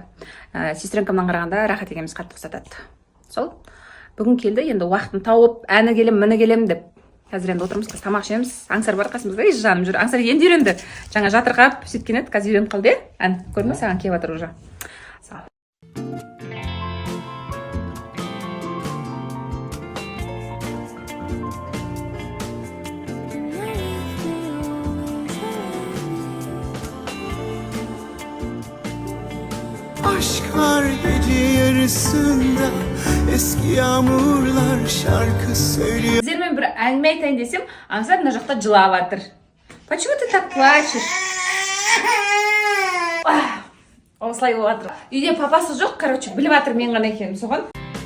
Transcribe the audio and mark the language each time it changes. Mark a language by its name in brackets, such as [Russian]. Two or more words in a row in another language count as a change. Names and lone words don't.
[Kazakh] Сестренкамнан қарағанда Рахат екеуміз қатты ұқсатады. Сол. Бүгін келді, енді уақытын тауып, әні келем, міні келем деп. Қазір енді отырмыз, тамақ ішеміз. Аңсар бар қасымызда, жаным жүр. Аңсар енді үйренді. Жаңа жатырқап сөйткен еді, қазір үйреніп қалды. Ән, көрдің бе, саған келіп жатыр уже. Сау. [Turkish] Aşk var gece yarısında, eski yağmurlar şarkı söylüyor. [Kazakh] Сіздермен бір әңгіме айтайын десем, Аңсар мына жақта жылап жатыр. [Russian] Почему ты так плачешь? [Kazakh] Осылай болып жатыр. Үйде папасы жоқ, короче, біліп жатыр мен ғана екенмін соған.